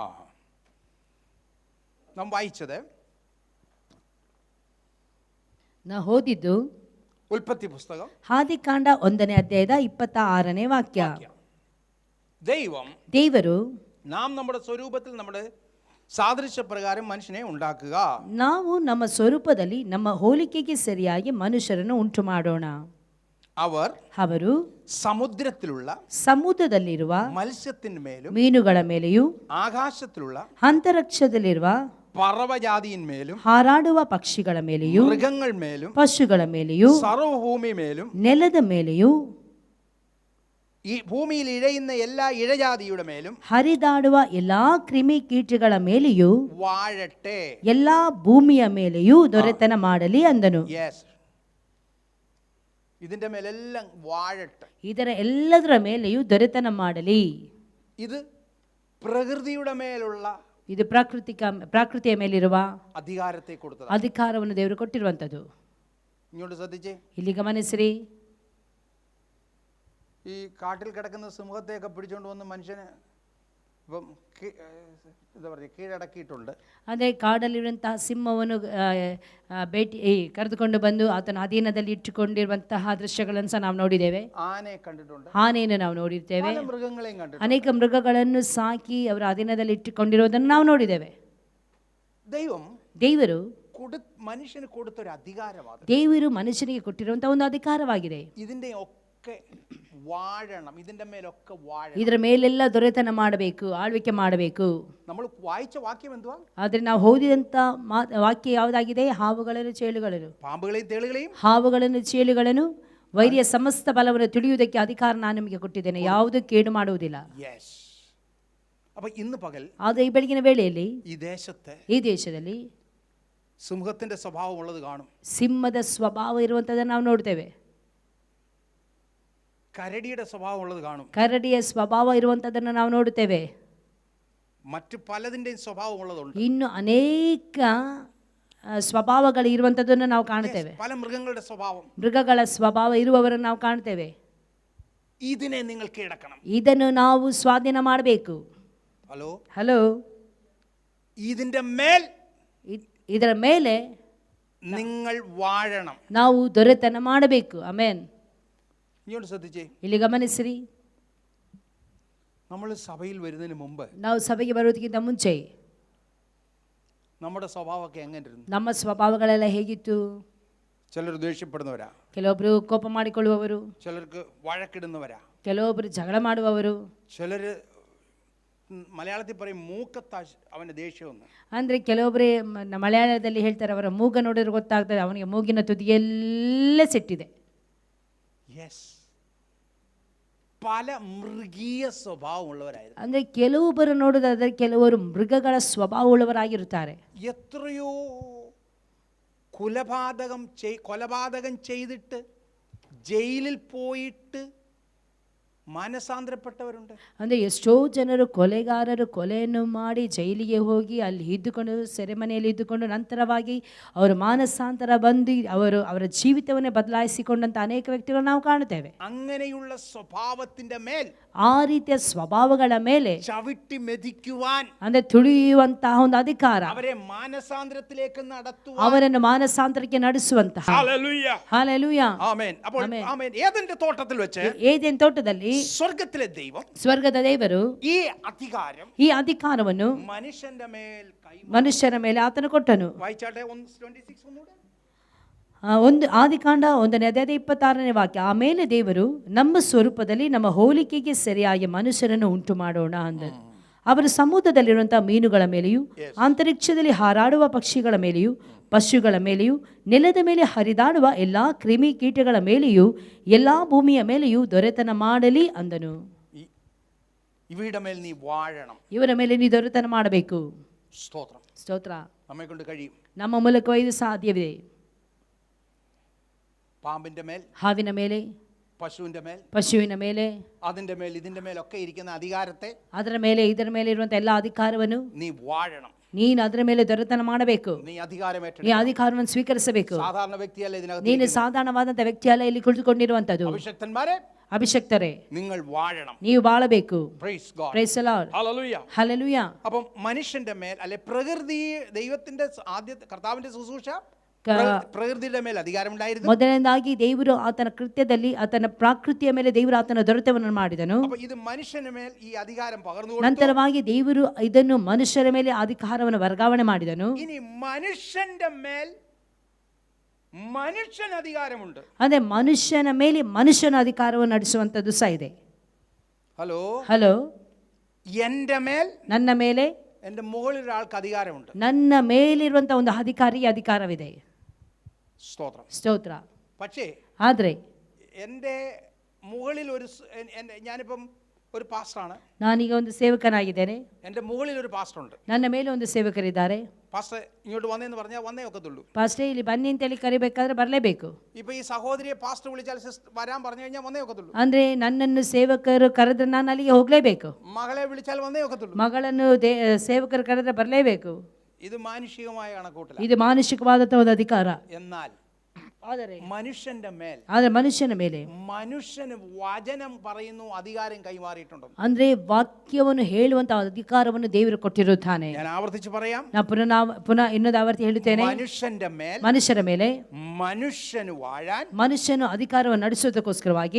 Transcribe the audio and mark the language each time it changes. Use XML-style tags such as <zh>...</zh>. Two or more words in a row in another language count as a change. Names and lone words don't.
<ml>നാം വായിച്ചത്,</ml> <kn>ನಾ ಓದಿದ್ದು</kn> <ml>ഉൽപ്പത്തി പുസ്തകം</ml> <kn>ಆದಿಕಾಂಡ 1ನೇ ಅಧ್ಯಾಯದ 26ನೇ ವಾಕ್ಯ. ದೇವರು</kn> <ml>നാം നമ്മുടെ സ്വരൂപത്തിൽ നമ്മുടെ സാദൃശ്യപ്രകാരം മനുഷ്യനെ ഉണ്ടാക്കുക.</ml> <kn>ನಾವು ನಮ್ಮ ಸ್ವರೂಪದಲ್ಲಿ ನಮ್ಮ ಹೋಲಿಕೆಗೆ ಸರಿಯಾಗಿ ಮನುಷ್ಯರನ್ನು ಉಂಟು ಮಾಡೋಣ. ಅವರು ಸಮುದ್ರದಲ್ಲಿರುವ</kn> <ml>മത്സ്യത്തിന്മേലും,</ml> <kn>ಮೀನುಗಳ ಮೇಲೆಯೂ,</kn> <ml>ആകാശത്തിലുള്ള</ml> <kn>ಅಂತರಿಕ್ಷದಲ್ಲಿರುವ</kn> <ml>പറവജാതിയിന്മേലും,</ml> <kn>ಹಾರಾಡುವ ಪಕ್ಷಿಗಳ ಮೇಲೆಯೂ,</kn> <ml>മൃഗങ്ങൾ മേലും,</ml> <kn>ಪಶುಗಳ ಮೇಲೆಯೂ,</kn> <ml>സർവ്വഭൂമി മേലും,</ml> <kn>ನೆಲದ ಮೇಲೆಯೂ,</kn> <ml>ഈ ഭൂമിയിൽ ഇഴയുന്ന എല്ലാ ഇഴജാതിയുടെ മേലും,</ml> <kn>ಹರಿದಾಡುವ ಎಲ್ಲಾ ಕ್ರಿಮಿ ಕೀಟಗಳ ಮೇಲೆಯೂ,</kn> <ml>വാഴട്ടെ,</ml> <kn>ಎಲ್ಲಾ ಭೂಮಿಯ ಮೇಲೆಯೂ ದೊರೆತನ ಮಾಡಲಿ ಅಂದನು.</kn> <ml>ഇതിന്റെ മേലെല്ലാം വാഴട്ടെ,</ml> <kn>ಇದರ ಎಲ್ಲದರ ಮೇಲೆಯೂ ದೊರೆತನ ಮಾಡಲಿ.</kn> <ml>ഇത് പ്രകൃതിയുടെ മേലുള്ള,</ml> <kn>ಇದು ಪ್ರಕೃತಿಯ ಮೇಲಿರುವ ಅಧಿಕಾರವನ್ನು ದೇವರು ಕೊಟ್ಟಿರುವಂತದ್ದು.</kn> <ml>ഇങ്ങോട്ട് ശ്രദ്ധിച്ചേ.</ml> <kn>ಇಲ್ಲಿ ಗಮನಿಸಿರಿ.</kn> <ml>ഈ കാട്ടിൽ കിടക്കുന്ന സിംഹത്തെയൊക്കെ പിടിച്ചോണ്ട് വന്ന് മനുഷ്യന് ഇപ്പം എന്താ പറയുക കീഴടക്കിയിട്ടുണ്ട്.</ml> <kn>ಅದೇ ಕಾಡಲ್ಲಿರುವಂತಹ ಸಿಂಹವನ್ನು ಕರೆದುಕೊಂಡು ಬಂದು ಆತನ ಅಧೀನದಲ್ಲಿ ಇಟ್ಟುಕೊಂಡಿರುವಂತಹ ದೃಶ್ಯಗಳನ್ನು ಸಹ ನಾವು ನೋಡಿದ್ದೇವೆ.</kn> <ml>ആന കണ്ടിട്ടുണ്ട്,</ml> <kn>ಆನೆಯನ್ನು ನಾವು ನೋಡಿರ್ತೇವೆ.</kn> <ml>മൃഗങ്ങളെ കണ്ടിട്ടുണ്ട്,</ml> <kn>ಅನೇಕ ಮೃಗಗಳನ್ನು ಸಾಕಿ ಅವರ ಅಧೀನದಲ್ಲಿ ಇಟ್ಟುಕೊಂಡಿರುವುದನ್ನು ನಾವು ನೋಡಿದ್ದೇವೆ. ದೇವರು</kn> <ml>മനുഷ്യന് കൊടുത്തൊരു അധികാരമാണ്.</ml> <kn>ದೇವರು ಮನುಷ್ಯನಿಗೆ ಕೊಟ್ಟಿರುವಂತಹ ಒಂದು ಅಧಿಕಾರವಾಗಿದೆ.</kn> <ml>ഇതിന്റെ മേലൊക്കെ വാഴണം, ഇതിൻ്റെ മേലൊക്കെ വാഴണം.</ml> <kn>ಇದರ ಮೇಲೆಲ್ಲ ದೊರೆತನ ಮಾಡಬೇಕು, ಆಳ್ವಿಕೆ ಮಾಡಬೇಕು.</kn> <ml>നമ്മൾ വായിച്ച വാക്യം എന്തുവാ?</ml> <kn>ಆದರೆ ನಾವು ಓದಿದಂಥ ವಾಕ್ಯ ಯಾವುದಾಗಿದೆ? ಹಾವುಗಳನ್ನು ಚೇಳುಗಳನ್ನು,</kn> <ml>പാമ്പുകളെയും തേളുകളെയും,</ml> <kn>ಹಾವುಗಳನ್ನು ಚೇಳುಗಳನ್ನು, ವೈರಿಯ ಸಮಸ್ತ ಬಲವನ್ನು ತಿಳಿಯುವುದಕ್ಕೆ ಅಧಿಕಾರ ನಾನು ನಿಮಗೆ ಕೊಟ್ಟಿದ್ದೇನೆ, ಯಾವುದು ಕೇಡು ಮಾಡುವುದಿಲ್ಲ.</kn> <ml>യെസ്. അപ്പൊ ഇന്ന് പകൽ</ml> <kn>ಆದರೆ ಈ ಬೆಳಗಿನ ವೇಳೆಯಲ್ಲಿ</kn> <ml>ഈ ദേശത്തെ</ml> <kn>ಈ ದೇಶದಲ್ಲಿ</kn> <ml>സിംഹത്തിന്റെ സ്വഭാവം ഉള്ളത് കാണും.</ml> <kn>ಸಿಂಹದ ಸ್ವಭಾವ ಇರುವಂಥದ್ದನ್ನು ನಾವು ನೋಡ್ತೇವೆ.</kn> <ml>കരടിയുടെ സ്വഭാവം ഉള്ളത് കാണും.</ml> <kn>ಕರಡಿಯ ಸ್ವಭಾವ ಇರುವಂಥದ್ದನ್ನು ನಾವು ನೋಡುತ್ತೇವೆ.</kn> <ml>മറ്റു പലതിൻ്റെയും സ്വഭാവം ഉള്ളതുണ്ട്.</ml> <kn>ಇನ್ನು ಅನೇಕ ಸ್ವಭಾವಗಳು ಇರುವಂಥದ್ದನ್ನು ನಾವು ಕಾಣುತ್ತೇವೆ.</kn> <ml>പല മൃഗങ്ങളുടെ സ്വഭാവം,</ml> <kn>ಮೃಗಗಳ ಸ್ವಭಾವ ಇರುವವರನ್ನು ನಾವು ಕಾಣ್ತೇವೆ.</kn> <ml>ഇതിനെ നിങ്ങൾ കീഴടക്കണം.</ml> <kn>ಇದನ್ನು ನಾವು ಸ್ವಾಧೀನ ಮಾಡಬೇಕು.</kn> <ml>ഹലോ, ഇതിന്റെ മേൽ</ml> <kn>ಇದರ ಮೇಲೆ</kn> <ml>നിങ്ങൾ വാഴണം.</ml> <kn>ನಾವು ದೊರೆತನ ಮಾಡಬೇಕು. ಆಮೆನ್.</kn> <ml>ഇങ്ങോട്ട് ശ്രദ്ധിച്ചേ.</ml> <kn>ಇಲ್ಲಿ ಗಮನಿಸಿರಿ.</kn> <ml>നമ്മൾ സഭയിൽ വരുന്നതിന് മുമ്പ്</ml> <kn>ನಾವು ಸಭೆಗೆ ಬರೋದಕ್ಕಿಂತ ಮುಂಚೆ</kn> <ml>നമ്മുടെ സ്വഭാവമൊക്കെ എങ്ങനെ ഇരുന്നു?</ml> <kn>ನಮ್ಮ ಸ್ವಭಾವಗಳೆಲ್ಲ ಹೇಗಿತ್ತು?</kn> <ml>ചിലർ ദേഷ്യപ്പെടുന്നവരാ,</ml> <kn>ಕೆಲವೊಬ್ಬರು ಕೋಪ ಮಾಡಿಕೊಳ್ಳುವವರು,</kn> <ml>ചിലർക്ക് വഴക്കിടുന്നവരാ,</ml> <kn>ಕೆಲವೊಬ್ಬರು ಜಗಳ ಮಾಡುವವರು,</kn> <ml>ചിലർ മലയാളത്തിൽ പറയും മൂക്കത്താ അവൻ്റെ ദേഷ്യമെന്ന്.</ml> <kn>ಅಂದರೆ ಕೆಲವೊಬ್ಬರೇ ಮಲಯಾಳದಲ್ಲಿ ಹೇಳ್ತಾರೆ, ಅವರ ಮೂಗ ನೋಡಿದ್ರೆ ಗೊತ್ತಾಗ್ತದೆ ಅವನಿಗೆ ಮೂಗಿನ ತುದಿಯೆಲ್ಲ ಸಿಟ್ಟಿದೆ.</kn> <ml>യെസ്. പല മൃഗീയ സ്വഭാവമുള്ളവരായിരുന്നു.</ml> <kn>ಅಂದರೆ ಕೆಲವೊಬ್ಬರು ನೋಡೋದಾದರೆ ಕೆಲವರು ಮೃಗಗಳ ಸ್ವಭಾವವುಳ್ಳವರಾಗಿರುತ್ತಾರೆ.</kn> <ml>എത്രയോ കൊലപാതകം ചെയ്തിട്ട് ജയിലിൽ പോയിട്ട് ಮಾನಸಾಂತರಪಟ್ಟವರುಂಟು.</ml> <kn>ಅಂದರೆ ಎಷ್ಟೋ ಜನರು ಕೊಲೆಗಾರರು ಕೊಲೆಯನ್ನು ಮಾಡಿ ಜೈಲಿಗೆ ಹೋಗಿ ಅಲ್ಲಿ ಇದ್ದುಕೊಂಡು ಸೆರೆಮನೆಯಲ್ಲಿ ಇದ್ದುಕೊಂಡು ನಂತರವಾಗಿ ಅವರು ಮಾನಸಾಂತರ ಬಂದು ಅವರ ಜೀವಿತವನ್ನೇ ಬದಲಾಯಿಸಿಕೊಂಡಂಥ ಅನೇಕ ವ್ಯಕ್ತಿಗಳು ನಾವು ಕಾಣುತ್ತೇವೆ.</kn> <ml>അങ്ങനെയുള്ള സ്വഭാവത്തിന്റെ മേൽ,</ml> <kn>ಆ ರೀತಿಯ ಸ್ವಭಾವಗಳ ಮೇಲೆ</kn> <ml>ചവിട്ടി മെതിക്കുവാൻ,</ml> <kn>ಅಂದರೆ ತುಳಿಯುವಂತಹ ಒಂದು ಅಧಿಕಾರ,</kn> <ml>അവരെ മാനസാന്തരത്തിലേക്ക് നടത്തുവാൻ,</ml> <kn>ಅವರನ್ನು ಮಾನಸಾಂತರಕ್ಕೆ ನಡೆಸುವಂತಹ.</kn> <ml>ഹല്ലേലൂയ,</ml> <kn>ಹಲ್ಲೆಲೂಯಾ,</kn> <ml>ആമേൻ. അപ്പോൾ ആമേൻ. ഏദന്റെ തോട്ടത്തിൽ വെച്ച്,</ml> <kn>ಏದೆನ್ ತೋಟದಲ್ಲಿ</kn> <ml>സ്വർഗ്ഗത്തിലെ ദൈവം,</ml> <kn>ಸ್ವರ್ಗದ ದೇವರು</kn> <ml>ഈ അധികാരം</ml> <kn>ಈ ಅಧಿಕಾರವನ್ನು</kn> <ml>മനുഷ്യന്റെ മേൽ</ml> <kn>ಮನುಷ್ಯನ ಮೇಲೆ ಆತನು ಕೊಟ್ಟನು.</kn> <ml>വായിച്ചാട്ടെ 1:26 ഒന്നുകൂടെ.</ml> <kn>ಒಂದು ಆದಿಕಾಂಡ 1ನೇ ಅಧ್ಯಾಯ 26ನೇ ವಾಕ್ಯ. ಆಮೇಲೆ ದೇವರು ನಮ್ಮ ಸ್ವರೂಪದಲ್ಲಿ ನಮ್ಮ ಹೋಲಿಕೆಗೆ ಸರಿಯಾಗಿ ಮನುಷ್ಯರನ್ನು ಉಂಟು ಮಾಡೋಣ ಅಂದರು. ಅವರು ಸಮುದ್ರದಲ್ಲಿರುವಂತಹ ಮೀನುಗಳ ಮೇಲೆಯೂ, ಅಂತರಿಕ್ಷದಲ್ಲಿ ಹಾರಾಡುವ ಪಕ್ಷಿಗಳ ಮೇಲೆಯೂ, ಪಶುಗಳ ಮೇಲೆಯೂ, ನೆಲದ ಮೇಲೆ ಹರಿದಾಡುವ ಎಲ್ಲ ಕ್ರಿಮಿ ಕೀಟಗಳ ಮೇಲೆಯೂ, ಎಲ್ಲ ಭೂಮಿಯ ಮೇಲೆಯೂ ದೊರೆತನ ಮಾಡಲಿ ಅಂದನು.</kn> <ml>ഇവയുടെ മേൽ നീ വാഴണം.</ml> <kn>ಇವರ ಮೇಲೆ ನೀ ದೊರೆತನ ಮಾಡಬೇಕು.</kn> <ml>സ്തോത്രം.</ml> <kn>ಸ್ತೋತ್ರ.</kn> <ml>നമ്മെ കൊണ്ട് കഴിയും.</ml> <kn>ನಮ್ಮ ಮೂಲಕ ಇದು ಸಾಧ್ಯವಿದೆ.</kn> <ml>പാമ്പിന്റെ മേൽ,</ml> <kn>ಹಾವಿನ ಮೇಲೆ,</kn> <ml>പശുവിന്റെ മേൽ,</ml> <kn>ಪಶುವಿನ ಮೇಲೆ,</kn> <ml>അതിന്റെ മേൽ, ഇതിന്റെ മേലൊക്കെ ഇരിക്കുന്ന അധികാരത്തെ</ml> <kn>ಅದರ ಮೇಲೆ ಇದರ ಮೇಲೆ ಇರುವಂತಹ ಎಲ್ಲ ಅಧಿಕಾರವನ್ನು</kn> <ml>നീ വാഴണം.</ml> <kn>ನೀನು ಅದರ ಮೇಲೆ ದೊರೆತನ ಮಾಡಬೇಕು.</kn> <ml>നീ അധികാരം</ml> <kn>ನೀ</kn> <ml>ഏറ്റെടുക്കണം.</ml> <kn>ಅಧಿಕಾರವನ್ನು ಸ್ವೀಕರಿಸಬೇಕು.</kn> <ml>സാധാരണ വ്യക്തിയല്ല ഇതിനകത്ത്</ml> <kn>ನೀನು</kn> <ml>ഇരിക്കുന്നത്.</ml> <kn>ಸಾಧಾರಣವಾದಂಥ ವ್ಯಕ್ತಿ ಅಲ್ಲ ಇಲ್ಲಿ ಕುಳಿತುಕೊಂಡಿರುವಂಥದ್ದು.</kn> <ml>അഭിഷക്തന്മാരെ,</ml> <kn>ಅಭಿಷಕ್ತರೇ,</kn> <ml>നിങ്ങൾ വാഴണം.</ml> <kn>ನೀವು ಬಾಳಬೇಕು.</kn> <en>Praise God. Praise the Lord.</en> <ml>ഹല്ലേലൂയ.</ml> <kn>ಹಲ್ಲೆಲೂಯಾ.</kn> <ml>അപ്പം മനുഷ്യന്റെ മേൽ, അല്ലെ പ്രകൃതി, ദൈവത്തിന്റെ ആദ്യത്തെ കർത്താവിന്റെ ശുശ്രൂഷ പ്രകൃതിയുടെ മേൽ അധികാരമുണ്ടായിരുന്നു.</ml> <kn>ಮೊದಲನೇದಾಗಿ ದೇವರು ಆತನ ಕೃತ್ಯದಲ್ಲಿ ಆತನ ಪ್ರಕೃತಿಯ ಮೇಲೆ ದೇವರು ಆತನ ದೊರೆತವನ್ನು ಮಾಡಿದನು.</kn> <ml>അപ്പോൾ ഇത് മനുഷ്യന്റെ മേൽ ഈ അധികാരം പകർന്നു കൊടുത്തു.</ml> <kn>ನಂತರವಾಗಿ ದೇವರು ಇದನ್ನು ಮನುಷ್ಯರ ಮೇಲೆ ಅಧಿಕಾರವನ್ನು ವರ್ಗಾವಣೆ ಮಾಡಿದನು.</kn> <ml>ഇനി മനുഷ്യന്റെ മേൽ മനുഷ്യൻ അധികാരമുണ്ട്.</ml> <kn>ಅಂದ್ರೆ ಮನುಷ್ಯನ ಮೇಲೆ ಮನುಷ್ಯನ ಅಧಿಕಾರವನ್ನು ನಡೆಸುವಂಥದ್ದು ಸಹ ಇದೆ.</kn> <ml>ഹലോ, എൻ്റെ മേൽ,</ml> <kn>ನನ್ನ ಮೇಲೆ,</kn> <ml>എൻ്റെ മുകളിൽ ഒരാൾക്ക് അധികാരമുണ്ട്.</ml> <kn>ನನ್ನ ಮೇಲಿರುವಂತಹ ಒಂದು ಅಧಿಕಾರವಿದೆ.</kn> <ml>സ്തോത്രം.</ml> <kn>ಸ್ತೋತ್ರ.</kn> <ml>പക്ഷേ</ml> <kn>ಆದರೆ</kn> <ml>എൻ്റെ മുകളിൽ ഞാനിപ്പം ഒരു പാസ്റ്ററാണ്.</ml> <kn>ನಾನೀಗ ಒಂದು ಸೇವಕನಾಗಿದ್ದೇನೆ.</kn> <ml>എൻ്റെ മുകളിൽ ഒരു പാസ്റ്ററുണ്ട്.</ml> <kn>ನನ್ನ ಮೇಲೆ ಒಂದು ಸೇವಕರಿದ್ದಾರೆ.</kn> <ml>പാസ്റ്റർ ഇങ്ങോട്ട് വന്നേന്ന് പറഞ്ഞാൽ വന്നേ ഒക്കത്തുള്ളൂ.</ml> <kn>ಪಾಸ್ಟೇ ಇಲ್ಲಿ ಬನ್ನಿ ಅಂತೇಳಿ ಕರಿಬೇಕಾದ್ರೆ ಬರಲೇಬೇಕು.</kn> <ml>ഇപ്പൊ ഈ സഹോദരിയെ പാസ്റ്റർ വിളിച്ചാൽ വരാൻ പറഞ്ഞു കഴിഞ്ഞാൽ വന്നേ ഒക്കത്തുള്ളൂ.</ml> <kn>ಅಂದ್ರೆ ನನ್ನನ್ನು ಸೇವಕರು ಕರೆದ್ರೆ ನಾನು ಅಲ್ಲಿಗೆ ಹೋಗ್ಲೇಬೇಕು.</kn> <ml>മകളെ വിളിച്ചാൽ വന്നേ ഒക്കത്തുള്ളൂ.</ml> <kn>ಮಗಳನ್ನು ಸೇವಕರು ಕರೆದ್ರೆ ಬರಲೇಬೇಕು.</kn> <ml>ഇത് മാനുഷികമായ കണക്കൂട്ടല.</ml> <kn>ಇದು ಮಾನುಷಿಕವಾದಂತಹ ಒಂದು ಅಧಿಕಾರ.</kn> <ml>എന്നാൽ</ml> <kn>ಆದರೆ</kn> <ml>മനുഷ്യന്റെ മേൽ,</ml> <kn>ಆದರೆ ಮನುಷ್ಯನ ಮೇಲೆ,</kn> <ml>മനുഷ്യന് വചനം പറയുന്നു അധികാരം കൈമാറിയിട്ടുണ്ട്.</ml> <kn>ಅಂದ್ರೆ ವಾಕ್ಯವನ್ನು ಹೇಳುವಂತಹ ಅಧಿಕಾರವನ್ನು ದೇವರು ಕೊಟ್ಟಿರುತ್ತಾನೆ.</kn> <ml>ഞാൻ ആവർത്തിച്ച് പറയാം.</ml> <kn>ನಾನು ಪುನಃ ಇನ್ನೊಂದು ಆವರ್ತಿ ಹೇಳುತ್ತೇನೆ.</kn> <ml>മനുഷ്യന്റെ മേൽ,</ml> <kn>ಮನುಷ್ಯರ ಮೇಲೆ</kn> <ml>മനുഷ്യന് വാഴാൻ,</ml> <kn>ಮನುಷ್ಯನು ಅಧಿಕಾರವನ್ನು ನಡೆಸುವುದಕ್ಕೋಸ್ಕರವಾಗಿ</kn>